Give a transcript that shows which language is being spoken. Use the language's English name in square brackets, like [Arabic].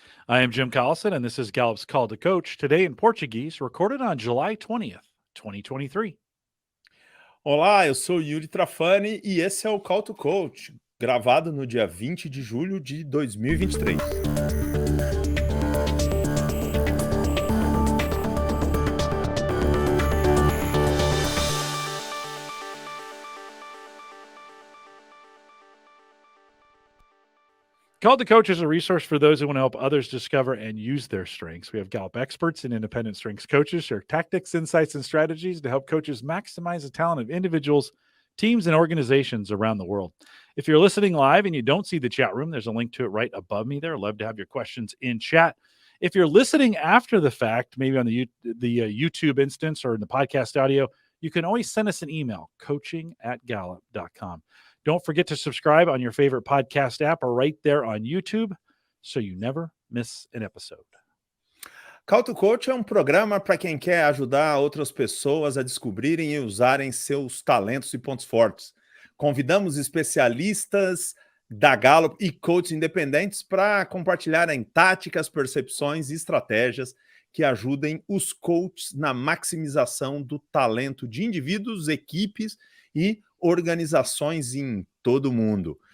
[English] I am Jim Collison, and this is Gallup's Call to Coach, today in Portuguese, recorded on July 20th, 2023. [Portuguese] Olá, eu sou Yuri Trafani e esse é o Call to Coach, gravado no dia 20 de julho de 2023. [English] Call to Coach is a resource for those who want to help others discover and use their strengths. We have Gallup experts and independent strengths coaches share tactics, insights, and strategies to help coaches maximize the talent of individuals, teams, and organizations around the world. If you're listening live and you don't see the chat room, there's a link to it right above me there. I'd love to have your questions in chat. If you're listening after the fact, maybe on the YouTube instance or in the podcast audio, you can always send us an email, coaching@gallup.com. Don't forget to subscribe on your favorite podcast app or right there on YouTube so you never miss an episode. [Portuguese] Call to Coach é um programa para quem quer ajudar outras pessoas a descobrirem e usarem seus talentos e pontos fortes. Convidamos especialistas da Gallup e coaches independentes para compartilharem táticas, percepções e estratégias que ajudem os coaches na maximização do talento de indivíduos, equipes e organizações em todo o mundo.